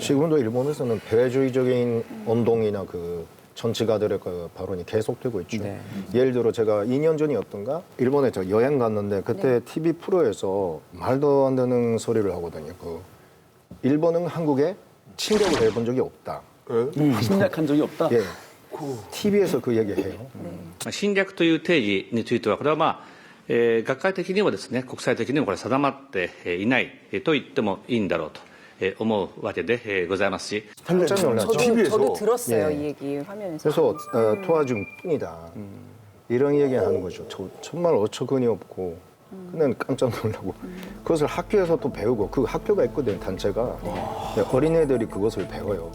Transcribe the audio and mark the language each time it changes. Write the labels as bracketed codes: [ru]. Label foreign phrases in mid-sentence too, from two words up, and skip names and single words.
[ko] 지금도 일본에서는 배회주의적인 운동이나 그 정치가들의 그 발언이 계속되고 있죠. 네. 예를 들어 제가 2년 전이었던가 일본에 저 여행 갔는데 그때 TV 프로에서 말도 안 되는 소리를 하거든요. 그 일본은 한국에 침략을 해본 적이 없다. 침략한 적이 없다? 예. TV에서 그 얘기해요. [ja] 侵略という定義についてはこれは学会的にもですね、国際的にもこれ定まっていないと言ってもいいんだろうと思うわけでございますし。 [ko] 깜짝 놀랐죠. 저도 들었어요, 이 얘기 화면에서. 그래서 도와준 뿐이다. 이런 얘기하는 거죠. 정말 어처구니 없고 그냥 깜짝 놀라고 그것을 학교에서 또 배우고 그 학교가 있거든요, 단체가. 네, 어린애들이 그것을 배워요.